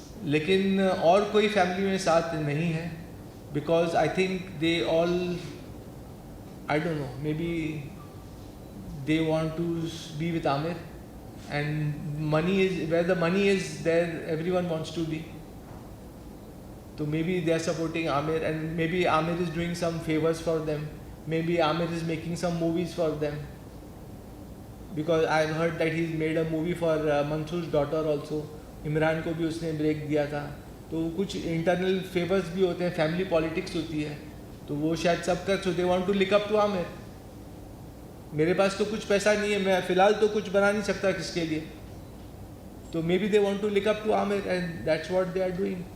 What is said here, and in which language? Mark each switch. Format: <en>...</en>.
<hi>लेकिन और कोई फैमिली में साथ नहीं है,</hi> <en>Because I think they all, I don't know, maybe they want to be with Amir and money is where the money is there everyone wants to be. So maybe they are supporting Amir, and maybe Amir is doing some favors for them. Maybe Amir is making some movies for them. Because I've heard that he's made a movie for Mansoor's daughter also.</en> <hi>Imran को भी उसने break दिया था। तो कुछ internal favours भी होते हैं, फैमिली पॉलिटिक्स होती है, तो वो शायद सब कर,</hi> <en>so they want to look up to Amir.</en> <hi>मेरे पास तो कुछ पैसा नहीं है, मैं फ़िलहाल तो कुछ बना नहीं सकता किसके लिए, तो</hi> <en>maybe they want to look up to Amir and that's what they are doing.</en>